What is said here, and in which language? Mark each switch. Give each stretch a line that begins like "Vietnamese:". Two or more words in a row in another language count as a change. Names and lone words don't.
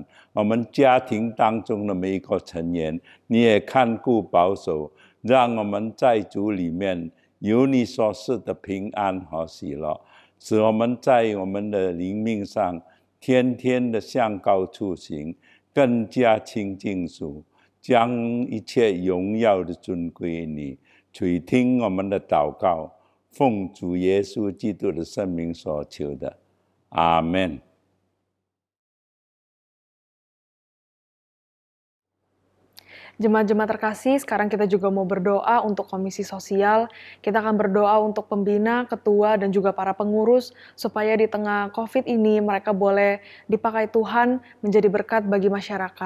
Chinese: 我们家庭当中的每一个成员，你也看顾保守，让我们在主里面有你所赐的平安和喜乐，使我们在我们的灵命上天天的向高处行，更加亲近主，将一切荣耀的尊归你。垂听我们的祷告，奉主耶稣基督的圣名所求的，阿们。
Indonesian: Jemaat-jemaat terkasih, sekarang kita juga mau berdoa untuk komisi sosial. Kita akan berdoa untuk pembina, ketua, dan juga para pengurus, supaya di tengah COVID ini mereka boleh dipakai Tuhan menjadi berkat bagi masyarakat.